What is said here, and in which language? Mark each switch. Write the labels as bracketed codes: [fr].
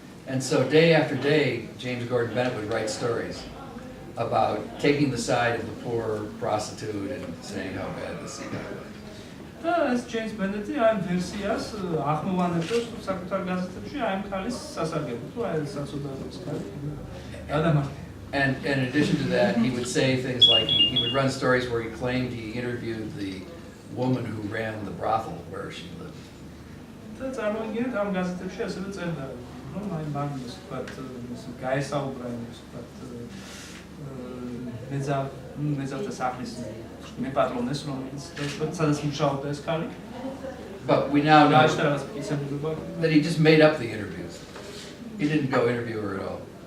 [en] And so day after day, James Gordon Bennett would write stories about taking the side of the poor prostitute and saying how bad this is. [ka] და ეს ჯეიმს ბენეტი ამ ვერსიას ახმოვანებს საკუთარ გაზეთებში აი ამ ქალის სასარგებლოდ, თუ აი საცოდაობის ქალი. [en] And in addition to that, he would say things like he would run stories where he claimed he interviewed the woman who ran the brothel where she lived. [ka] და წარმოიდგინეთ ამ გაზეთებში ასევე წერდა, რომ აი მაგის ვთქვათ გაესაუბრა იმის ვთქვათ მეძავთა სახლის მეპატრონეს, რომელიც სადაც მუშაობდა ეს ქალი. [en] But we now know that he just made up the interviews. He didn't go interview her at all.